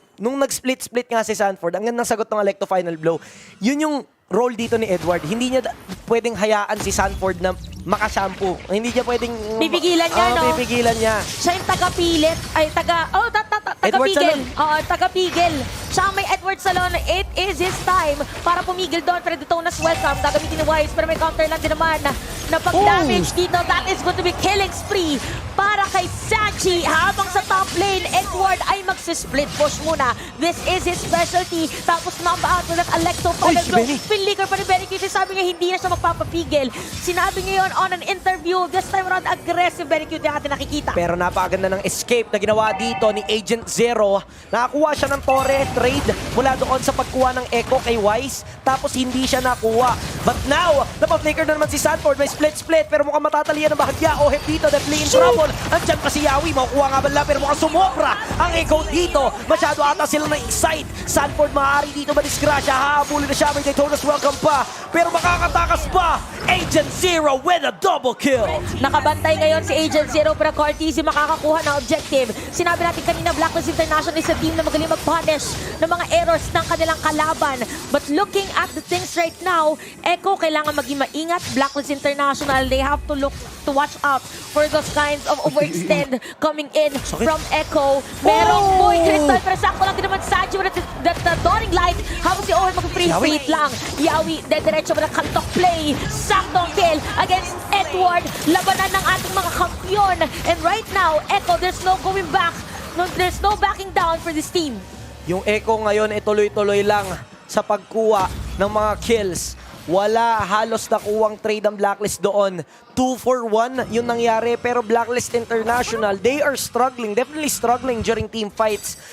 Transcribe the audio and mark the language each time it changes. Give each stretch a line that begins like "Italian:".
Filipino: Nung nag-split-split nga si Sanford, ang gandang sagot ng Electo Final Blow. Yun yung role dito ni Edward. Hindi niya pwedeng hayaan si Sanford na makashampoo. Hindi niya pwedeng... Pipigilan niya, no? Pipigilan niya. Siya yung taga-pilit. Ay, taga-pigil. Oo, taga-pigil. Siya ang may Edward Salon.
English: It is his time
Filipino: para pumigil doon. Pero Detonas welcome. Gagamitin ni Wise. Pero may counter lang din naman na pag-damage dito.
English: That is going to be killing spree
Filipino: para kay Sanji. Habang sa top lane, Edward ay magsisplit push muna.
English: This is his specialty.
Filipino: Tapos mamba out with that Electo Final Blow. Pinlicker pa ni Benny Q. Sabi niya hindi na siya magpapapigil. Sinabi niya yun
English: on an interview. This time around,
Filipino: aggressive Benny Q ang ating nakikita. Pero napakaganda ng escape na ginawa dito ni Agent Zero. Nakakuha siya ng Torre trade mula doon sa pagkuha ng Echo kay Wise. Tapos hindi siya nakuha. But now, napaflicker na naman si Sanford. May split-split pero mukhang matatalian ng bahagya. Oheb dito,
English: definitely in trouble.
Filipino: Andyan pa si Yawi. Makukuha nga bala pero mukhang sumobra ang Echo dito. Masyado ata sila na-excite. Sanford maaari dito madisgrasya. Hahabulin na siya. May Daytona's welcome pa. Pero makakatakas pa.
English: Agent Zero with a double kill.
Filipino: Nakabantay ngayon si Agent Zero pero Cortezi makakakuha ng objective. Sinabi natin kanina, Blacklist International is a team na magaling mag-punish ng mga errors ng kanilang kalaban.
English: But looking at the things right now,
Filipino: Echo kailangan maging maingat.
English: Blacklist International, they have to watch out for those kinds of overextend coming in from Echo.
Filipino: Merong Boy Crystal pero sakto lang din naman Sanji with the Dawning Light. Habang si Owen mag-free lang. Yawi, diretso ba ng kantok play. Saktong kill against Edward. Labanan ng ating mga kampiyon.
English: And right now, Echo, there's no going back. No, there's no backing down for this team.
Filipino: Yung Echo ngayon ay tuloy-tuloy lang sa pagkuha ng mga kills. Wala halos nakuwang trade ang Blacklist doon. 2 for 1 yung nangyari.
English: Pero Blacklist International, they are struggling. Definitely struggling during team fights.